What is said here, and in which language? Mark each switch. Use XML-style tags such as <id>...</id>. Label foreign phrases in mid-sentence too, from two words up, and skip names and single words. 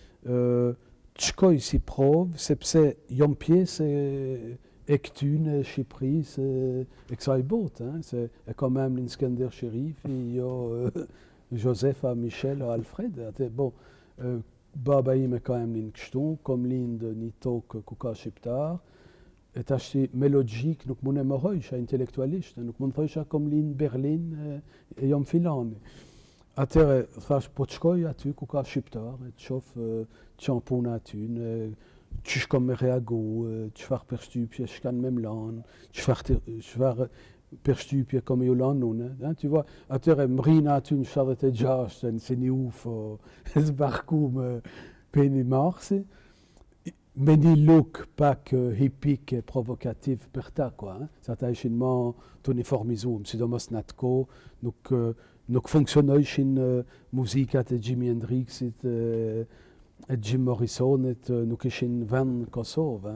<sq>të shkoj si provë, sepse jom pjesë e këtyne Shqipërisë e kësaj botë, se e kam emrin Skënder Sherifi, jo Josefa, Michel, Alfred, atë, bon, baba ime ka emrin kështu, kom lindë një tokë ku ka shqiptar, e tashti me logjik nuk mund e mohojsha intelektualisht, nuk mund thojsha kom lindë Berlin e jom filani. Atëre, thash, po të shkoj aty ku ka shqiptar, të shof qanë puna aty, qysh kom me reagu, qëfar përshtypje shkan me mlanë, qëfar përshtypje kom ju lanë une.</sq> <fr>Tu vois,</fr> <sq>atëre, më rina aty në 76, se një ufo, zbarku me peni marsi, me një look pak hippik e provokativ për ta, kwa. Sa ta ishin ma të uniformizum, sidomos në atë ko, nuk funksionojshin muzikat e Jimi Hendrixit, e Jim Morrisonit, nuk ishin vend në Kosovë.</sq>